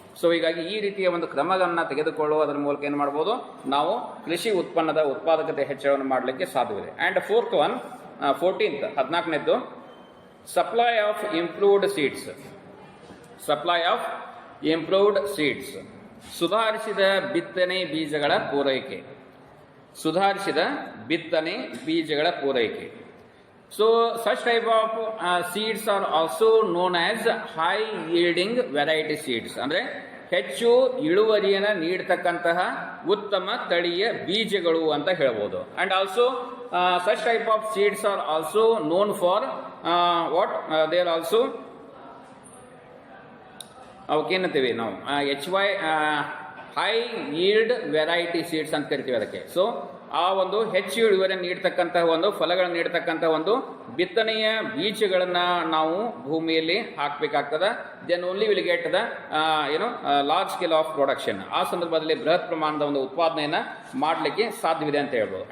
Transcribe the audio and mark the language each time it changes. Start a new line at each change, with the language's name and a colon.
Kannada: So ಹೀಗಾಗಿ ಈ ರೀತಿಯ ಒಂದು ಕ್ರಮಗಳನ್ನು ತೆಗೆದುಕೊಳ್ಳುವುದರ ಮೂಲಕ ಏನು ಮಾಡ್ಬೋದು, ನಾವು ಕೃಷಿ ಉತ್ಪನ್ನದ ಉತ್ಪಾದಕತೆ ಹೆಚ್ಚಳವನ್ನು ಮಾಡಲಿಕ್ಕೆ ಸಾಧ್ಯವಿದೆ.
English: And 14ನೇದ್ದು supply of improved seeds. Supply of improved seeds,
Kannada: ಸುಧಾರಿಸಿದ ಬಿತ್ತನೆ ಬೀಜಗಳ ಪೂರೈಕೆ. ಸುಧಾರಿಸಿದ ಬಿತ್ತನೆ ಬೀಜಗಳ ಪೂರೈಕೆ.
English: So such type of seeds are also known as high yielding variety seeds.
Kannada: ಅಂದರೆ ಹೆಚ್ಚು ಇಳುವರಿಯನ್ನು ನೀಡತಕ್ಕಂತಹ ಉತ್ತಮ ತಳಿಯ ಬೀಜಗಳು ಅಂತ ಹೇಳ್ಬೋದು.
English: and also such type of seeds are also known for what they are also
Kannada: ಅವಕ್ಕೇನಂತೀವಿ ನಾವು
English: HY high yield variety seeds
Kannada: ಅಂತ ಕರಿತೀವಿ ಅದಕ್ಕೆ. ಸೊ ಆ ಒಂದು ಹೆಚ್ಚು ಇಳುವರಿಯನ್ನು ನೀಡ್ತಕ್ಕಂತಹ ಒಂದು ಫಲಗಳನ್ನು ನೀಡ್ತಕ್ಕಂತಹ ಒಂದು ಬಿತ್ತನೆಯ ಬೀಜಗಳನ್ನು ನಾವು ಭೂಮಿಯಲ್ಲಿ ಹಾಕಬೇಕಾಗ್ತದೆ.
English: Then only will get the large scale of production.
Kannada: ಆ ಸಂದರ್ಭದಲ್ಲಿ ಬೃಹತ್ ಪ್ರಮಾಣದ ಒಂದು ಉತ್ಪಾದನೆಯನ್ನು ಮಾಡಲಿಕ್ಕೆ ಸಾಧ್ಯವಿದೆ ಅಂತ ಹೇಳ್ಬೋದು.